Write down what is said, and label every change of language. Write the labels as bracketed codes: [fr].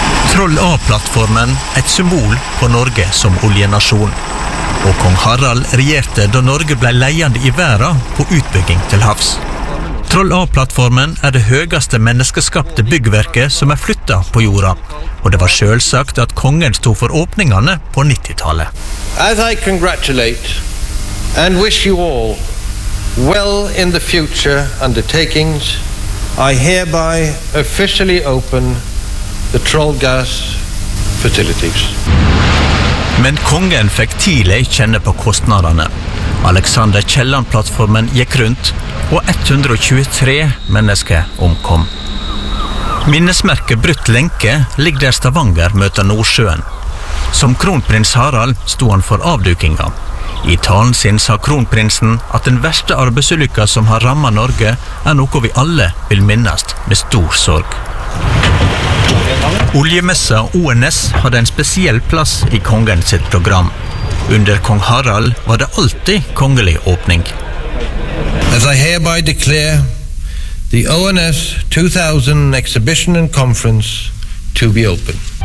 [no] Troll A-plattformen, et symbol på Norge som oljenasjon. Og kong Harald regjerte da Norge ble leiende I verden på utbygging til havs. Troll A-plattformen det høyeste menneskeskapte byggverket som flyttet på jorda, og det var selvsagt at kongen stod for åpningene på 90-tallet. [en] As I congratulate and wish you all well in the future undertakings, I hereby officially open the Trollgas facilities. [no] Men kongen fikk tidlig kjenne på kostnaderne. Alexander Kielland-plattformen gikk rundt, og 123 mennesker omkom. Minnesmerket Brutt Lenke ligger der Stavanger møter Nordsjøen. Som kronprins Harald stod han for avdukingen. I talen sin sa kronprinsen at den verste arbeidsulykka som har rammet Norge noe vi alle vil minnes med stor sorg. Oljemessa ONS hadde en spesiell plass I kongens program. Under kong Harald var det alltid kongelig åpning. [en] As I hereby declare the ONS 2000 exhibition and conference to be open.